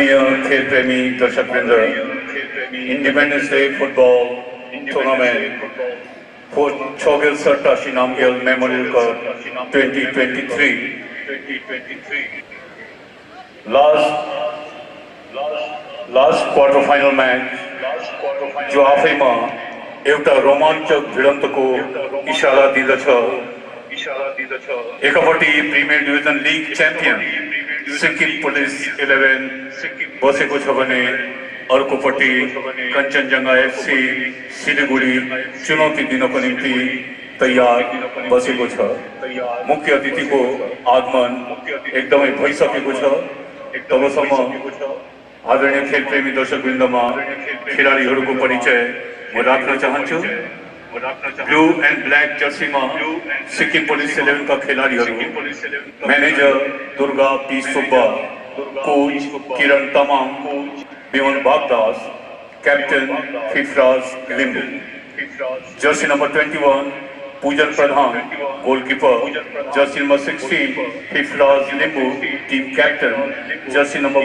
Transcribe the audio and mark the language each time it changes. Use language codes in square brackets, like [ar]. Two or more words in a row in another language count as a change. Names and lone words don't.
[en] Independence Day football tournament for Chogel Sartashi Namgyal Memorial Cup 2023. Last quarter final match [ne] जो आफैमा एउटा रोमाञ्चक भिडन्तको इशारा दिँदछ। एकपट्टि [en] premier division league champion [ne] सिक्किम पुलिस 11 बसेको छ भने अर्कोपट्टि कञ्चनजङ्घा एफसी सिलिगुडी चुनौती दिनको निम्ति तयार बसेको छ। मुख्य अतिथिको आगमन एकदमै भइसकेको छ। तबसम्म आदरणीय खेलप्रेमी दर्शकवृन्दमा खेलाडीहरूको परिचय म राख्न चाहन्छु। [en] blue and black jersey [hi] में सिक्किम पुलिस 11 का खिलाड़ी मैनेजर दुर्गा पी सुब्बा, कोच किरण तमाम, विमल बागदास, कैप्टन फिफराज लिंबू। [en] jersey number [hi] 21 पूजन प्रधान गोलकीपर, [en] jersey number [hi] 16 फिफराज लिंबू [en] team captain, jersey number